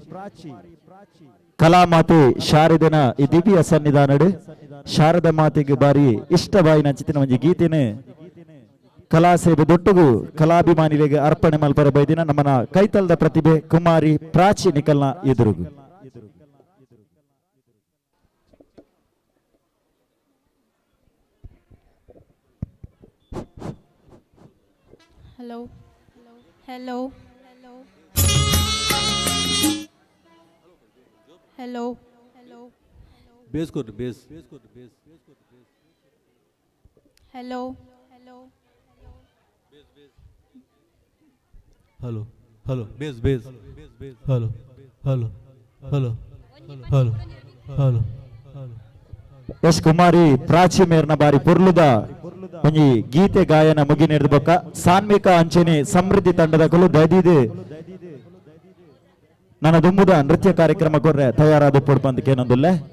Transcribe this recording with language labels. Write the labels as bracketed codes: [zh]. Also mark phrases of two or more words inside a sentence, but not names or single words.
[tcy] ಕಲಾಮಾತೆ ಶಾರದನ ಈ ದಿವ್ಯ ಸನ್ನಿಧಾನಡು ಶಾರದ ಮಾತೆಗೆ ಬಾರಿ ಇಷ್ಟವಾಯಿ ನಂಚಿತಿನ ಒಂದು ಗೀತೆನೆ ಕಲಾ ಸೇವೆ ದೊಟ್ಟುಗು ಕಲಾಭಿಮಾನಿಗಳಿಗೆ ಅರ್ಪಣೆ ಮಲ್ಪರೆ ಬೈದಿನ ನಮ್ಮನ ಕೈತಲ್ದ ಪ್ರತಿಭೆ ಕುಮಾರಿ ಪ್ರಾಚಿ ನಿಕಲ್ನ ಎದುರುಗು [en] Hello. Hello. Hello. Hello. Hello. Bass kod bass. Hello. Hello. Hello. Hello. Bass bass. Hello. Hello. Hello. Hello. Hello. [tcy] ಎಸ್ ಕುಮಾರಿ ಪ್ರಾಚಿ ಮೇರ್ನ ಬಾರಿ ಪುರ್ಲುದ ಒಂಜಿ ಗೀತೆ ಗಾಯನ ಮುಗಿನೆಡ್ದು ಬೊಕ್ಕ ಸಾನ್ಮಿಕ ಅಂಚನೆ ಸಮೃದ್ಧಿ ತಂಡದ ಕುಲು ದೈದಿದೆ ನನ್ನ ದುಂಬುದ ನೃತ್ಯ ಕಾರ್ಯಕ್ರಮ ಕೊರ್ರೆ ತಯಾರಾದ ಪೊಡ್ಪಂದಕ್ಕೆ ಏನೊಂದಿಲ್ಲ